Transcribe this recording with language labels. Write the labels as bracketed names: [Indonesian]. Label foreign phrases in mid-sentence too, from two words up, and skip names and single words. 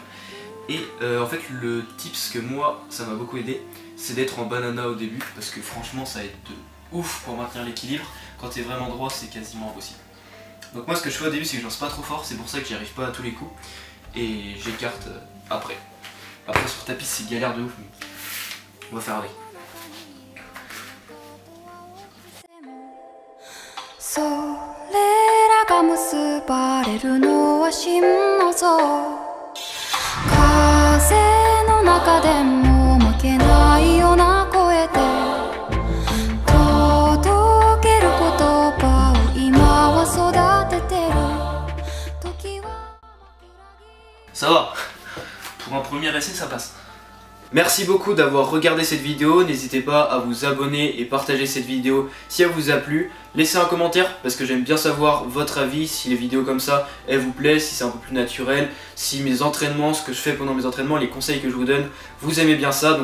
[French] Et en fait le tips que moi ça m'a beaucoup aidé, c'est d'être en banana au début, parce que franchement ça aide de ouf pour maintenir l'équilibre. Quand t'es vraiment droit c'est quasiment impossible. Donc moi ce que je fais au début c'est que je lance pas trop fort, c'est pour ça que j'y arrive pas à tous les coups. Et j'écarte après. Après sur tapis c'est galère de ouf, mais on va faire avec. [Japanese] それらが結ばれるのは真の像風の中でも負けないような声で届ける言葉を今は育ててる時は [French] Ça va. Pour un premier essai ça passe. Merci beaucoup d'avoir regardé cette vidéo, n'hésitez pas à vous abonner et partager cette vidéo si elle vous a plu. Laissez un commentaire parce que j'aime bien savoir votre avis, si les vidéos comme ça elles vous plaisent, si c'est un peu plus naturel, si mes entraînements, ce que je fais pendant mes entraînements, les conseils que je vous donne, vous aimez bien ça.